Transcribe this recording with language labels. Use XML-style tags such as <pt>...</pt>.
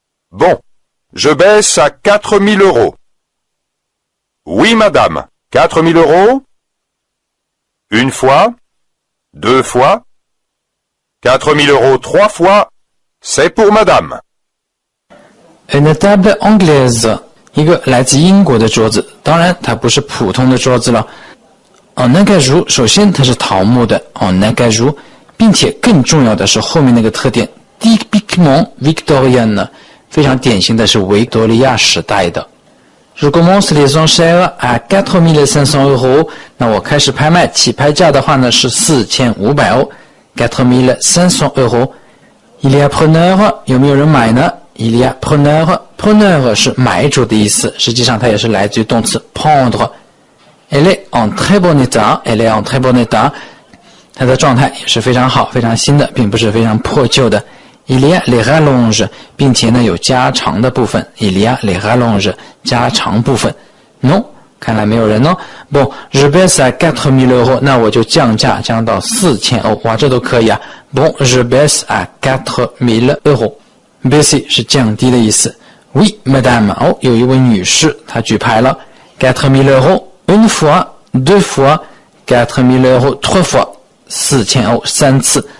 <fr>Bon, je baisse à 4000 euros. Oui, madame, 4000 euros. Une fois, deux fois, 4000 euros trois fois, c'est pour madame. Une table anglaise，</fr> <zh>一个来自英国的桌子，当然它不是普通的桌子了。</zh> <fr>en acajou，</fr> <zh>首先它是桃木的 en acajou， 并且更重要的是后面那个特点</zh> <fr>typiquement victorienne，</fr> <zh>非常典型的是维多利亚时代的。</zh> <fr>Je commence les enchères à 4500 euros，</fr> <zh>那我开始拍卖，起拍价的话呢是4500欧 4500 euros。</zh> <fr>Il y a preneur，</fr> <zh>有没有人买呢？</zh> <fr>Il y a preneur</fr> <zh>是买主的意思，实际上它也是来自于动词 prendre。</zh> <fr>Elle est en très bon état，</fr> <zh>它的状态也是非常好，非常新的，并不是非常破旧的。</zh> <fr>Il y a les rallonges，</fr> <zh>并且呢有加长的部分。</zh> <fr>Il y a les rallonges，</fr> <zh>加长部分。</zh> <fr>Non，</fr> <zh>看来没有人哦。</zh> <fr>Bon, je baisse à 4000 euros，</fr> <zh>那我就降价降到4000欧，哇，这都可以啊。</zh> <fr>Bon, je baisse à 4000 euros。 baisser</fr> <zh>是降低的意思。</zh> <fr>Oui, madame，</fr> <zh>哦，有一位女士，她举牌了。</zh> <fr>4000 euros une fois, deux fois, 4000 euros trois fois，</fr> <zh>4000欧3次。</zh>